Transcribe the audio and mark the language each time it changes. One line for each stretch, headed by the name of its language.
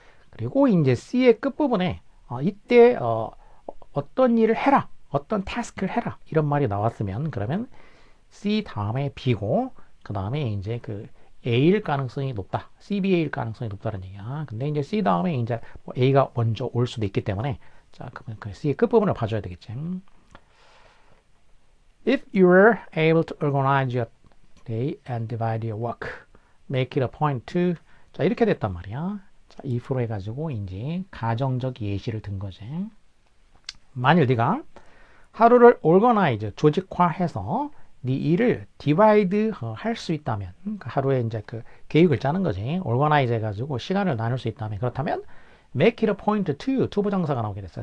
Korean: 그리고 이제 C의 끝부분에 이때 어떤 일을 해라, 어떤 태스크를 해라 이런 말이 나왔으면 그러면 C 다음에 B고 그 다음에 이제 그 A일 가능성이 높다, CBA일 가능성이 높다는 얘기야. 근데 이제 C 다음에 이제 뭐 A가 먼저 올 수도 있기 때문에 자 그러면 그 C의 끝부분을 봐줘야 되겠지.
English: If you were able to organize your day and divide your work, make it a point to.
Korean: 자 이렇게 됐단 말이야. 자, if로 해가지고 이제 가정적 예시를 든 거지. 만일 네가 하루를 organize, 조직화해서 네 일을 divide 할 수 있다면, 그러니까 하루에 이제 그 계획을 짜는 거지. organize 해가지고 시간을 나눌 수 있다면, 그렇다면
English: make it a point to,
Korean: 투부정사가 나오게 됐어.